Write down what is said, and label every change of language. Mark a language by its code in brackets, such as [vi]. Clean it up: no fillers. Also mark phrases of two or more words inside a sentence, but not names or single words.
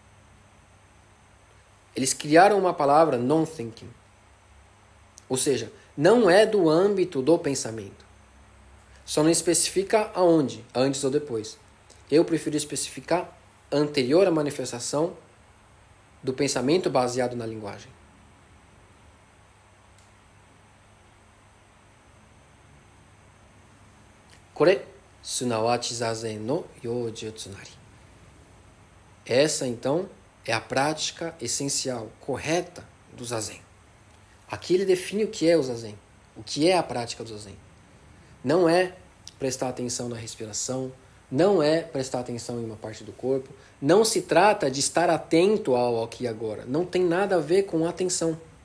[pt] Eles criaram uma palavra Non-Thinking. Ou seja, não é do âmbito do pensamento. Só não especifica aonde, antes ou depois. Eu prefiro especificar anterior à manifestação do pensamento baseado na linguagem. [ja] 是れ、即ち坐禅の要術なり. [pt] Essa, então, é a prática essencial, correta do Zazen. Aqui ele define o que é o Zazen, o que é a prática do Zazen. Não é prestar atenção na respiração, não é prestar atenção em uma parte do corpo, não se trata de estar atento ao aqui e agora, não tem nada a ver com atenção.